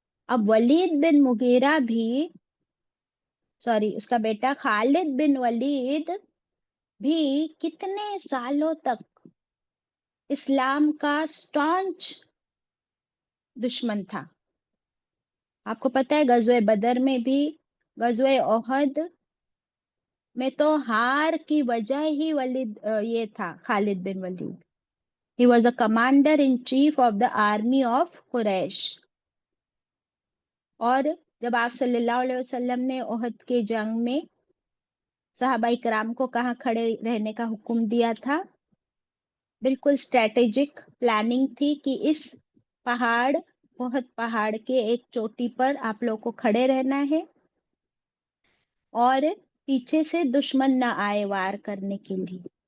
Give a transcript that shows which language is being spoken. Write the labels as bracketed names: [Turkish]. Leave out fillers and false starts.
[Urdu] اب ولید بن مغیرہ بھی اس کا بیٹا خالد بن ولید بھی کتنے سالوں تک اسلام کا سٹانچ دشمن تھا. آپ کو پتا ہے غزوہ بدر میں بھی، غزوہ احد میں تو ہار کی وجہ ہی یہ تھا خالد بن ولید. [English] He was a commander in chief of the army of Quraysh. [Urdu] اور جب آپ صلی اللہ علیہ وسلم نے احد کے جنگ میں صحابہ کرام کو کہاں کھڑے رہنے کا حکم دیا تھا؟ بالکل اسٹریٹجک پلاننگ تھی کہ اس پہاڑ، احد پہاڑ کے ایک چوٹی پر آپ لوگ کو کھڑے رہنا ہے، اور پیچھے سے دشمن نہ آئے وار کرنے کے لیے.